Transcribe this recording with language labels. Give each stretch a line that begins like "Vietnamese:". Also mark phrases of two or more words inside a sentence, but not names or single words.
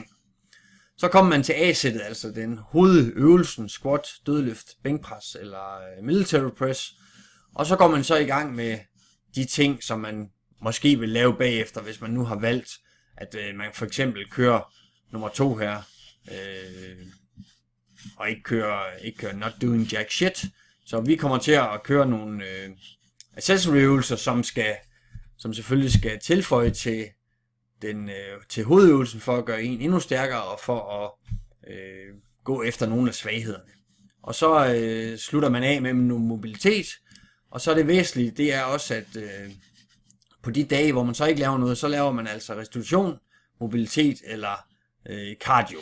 Danish: Så kommer man til A-sættet, altså den hovedøvelsen, squat, dødløft, bænkpres eller military press. Og så går man så i gang med de ting, som man måske vil lave bagefter, hvis man nu har valgt, at man for eksempel kører nummer 2 her, og ikke kører
English: not doing jack shit.
Danish: Så vi kommer til at køre nogle accessory-øvelser, som selvfølgelig skal tilføje til hovedøvelsen for at gøre en endnu stærkere og for at gå efter nogle af svaghederne. Og så slutter man af med noget mobilitet, og så det væsentlige, det er også, at på de dage, hvor man så ikke laver noget, så laver man altså restitution, mobilitet eller cardio.